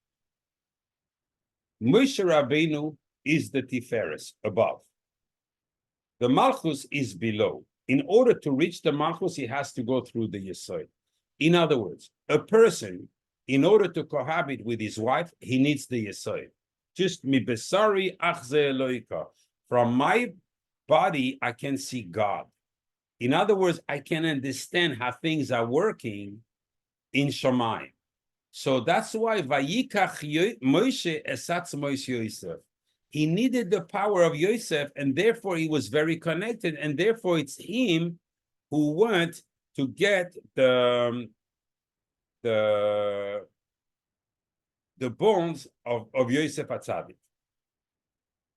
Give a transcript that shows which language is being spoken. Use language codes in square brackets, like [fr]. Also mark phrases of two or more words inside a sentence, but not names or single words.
[en] Moshe Rabbeinu is the Tiferes, above. The Malchus is below. In order to reach the Malchus, he has to go through the Yesod. In other words, a person, in order to cohabit with his wife, he needs the Yesod. [he] Just מבשרי אחזה אלוה. [en] From my body, I can see God. In other words, I can understand how things are working in Shamayim. So that's why [he] ויקח משה עצמות משה יוסף. [en] He needed the power of Yosef, and therefore he was very connected, and therefore it's him who went to get the bones of Yosef HaTzadik.